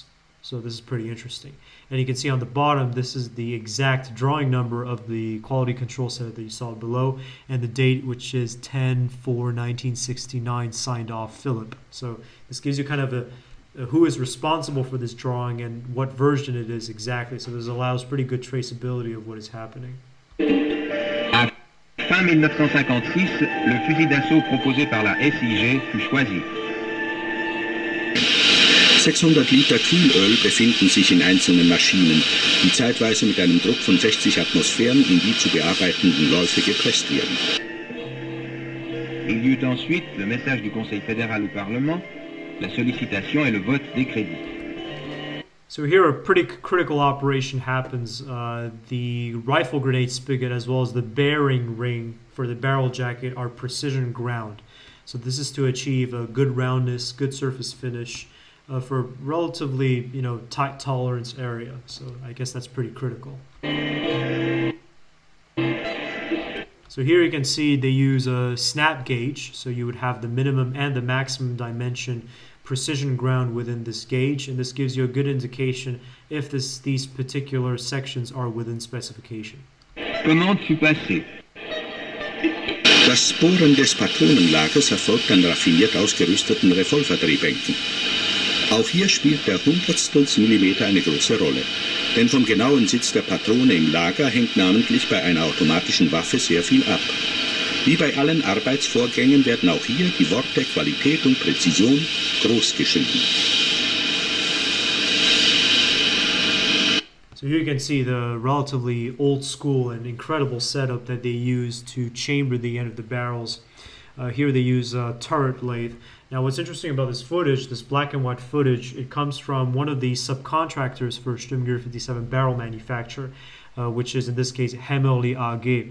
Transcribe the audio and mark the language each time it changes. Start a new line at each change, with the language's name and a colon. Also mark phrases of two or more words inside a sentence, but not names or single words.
English: So this is pretty interesting. And you can see on the bottom, this is the exact drawing number of the quality control set that you saw below, and the date, which is 10/4/1969, signed off Philip. So this gives you kind of a who is responsible for this drawing and what version it is exactly. So this allows pretty good traceability of what is happening.
French: À fin 1956, le fusil d'assaut proposé par la SIG fut choisi.
German: 600 Liter Kühlöl befinden sich in einzelnen Maschinen, die zeitweise mit einem Druck von 60 Atmosphären in die zu bearbeitenden Läufe gepresst werden.
French: Il y eut ensuite le message du Conseil fédéral au Parlement, la sollicitation et le vote des crédits.
English: So here a pretty critical operation happens. The rifle grenade spigot as well as the bearing ring for the barrel jacket are precision ground. So this is to achieve a good roundness, good surface finish, for a relatively, tight tolerance area. So I guess that's pretty critical. So here you can see they use a snap gauge. So you would have the minimum and the maximum dimension precision ground within this gauge. And this gives you a good indication if these particular sections are within specification.
French: Commande fut passée.
German: Das Bohren des Patronenlagers erfolgt an raffiniert ausgerüsteten Revolverdrehbänken. Auch hier spielt der Hundertstels Millimeter eine große Rolle. Denn vom genauen Sitz der Patrone im Lager hängt namentlich bei einer automatischen Waffe sehr viel ab. Wie bei allen Arbeitsvorgängen werden auch hier die Worte Qualität und Präzision groß geschrieben.
English: So here you can see the relatively old school and incredible setup that they use to chamber the end of the barrels. Here they use a turret lathe. Now what's interesting about this footage, this black and white footage, it comes from one of the subcontractors for Stgw 57 barrel manufacturer, which is in this case Hemmerli AG.